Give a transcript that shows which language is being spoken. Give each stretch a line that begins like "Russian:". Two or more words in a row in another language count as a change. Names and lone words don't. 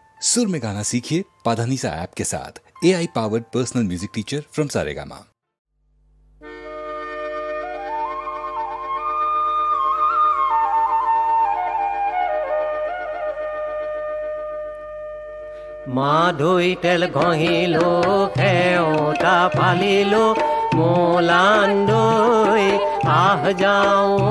Hindi: सुर में गाना सीखिए पाधानीसा ऐप के साथ।
English: AI powered personal music teacher from
Hindi: सारेगामा।
Assamese: মাধৈ তেল ঘঁহিলো খেওঁতা ফালিলো মোলান্দৈ আহ যাওঁ